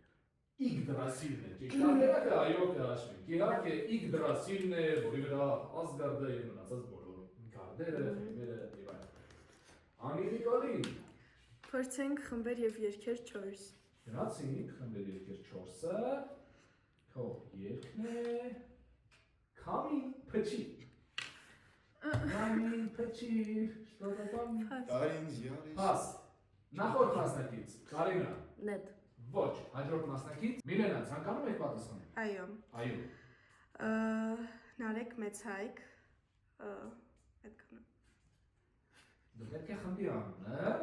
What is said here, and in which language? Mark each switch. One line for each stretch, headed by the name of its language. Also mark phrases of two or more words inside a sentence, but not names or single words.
Armenian: Իգդրասիլն է, ճիշտ տարբերակը այո կհաշվենք։ Իհարկե Իգդրասիլն է, որի վրա Ասգարդը եւ մնացած բոլոր գարդերը, խմբերը եւ այլն։ Անիրիկալին։ Փորձենք խմբեր եւ երգեր 4։ Գնացինք խմբեր երկեր 4-ը։ Քո երկն է Քամին փչի։ Քամին փչի,
Russian: что-то там։
Armenian: Տարին զյարի։ Փաս։ Նախորդ մասնակից Կարինա։ Նետ։ Ոչ, հաջորդ մասնակից Միլենա, ցանկանում եք պատասխանել։ Այո։ Այո։ Նարեկ մեծ հայք։ Այդքան։ Դու պետք է խմբի անունը։